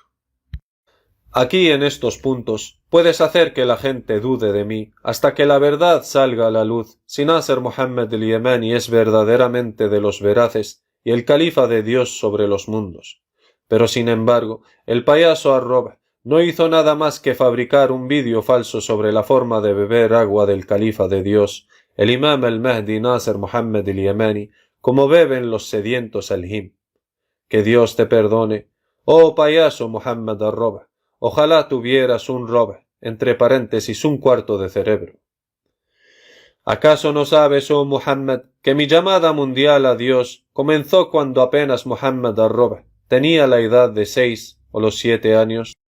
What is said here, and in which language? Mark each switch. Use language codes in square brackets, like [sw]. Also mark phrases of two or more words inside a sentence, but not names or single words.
[es] Aquí en estos puntos puedes hacer que la gente dude de mí hasta que la verdad salga a la luz si Nasser Muhammad el-Yemani es verdaderamente de los veraces y el califa de Dios sobre los mundos. Pero sin embargo, el payaso Ar-Rob no hizo nada más que fabricar un vídeo falso sobre la forma de beber agua del califa de Dios, el imam al-Mahdi Nasser Muhammad el-Yemani, como beben los sedientos al-Him. Que Dios te perdone, oh payaso Muhammad Ar-Rob. Ojalá tuvieras un rob, entre paréntesis, un cuarto de cerebro. ¿Acaso no sabes, oh Muhammad, que mi llamada mundial a Dios comenzó cuando apenas Muhammad Ar-Rob tenía la edad de 6 o los 7 años?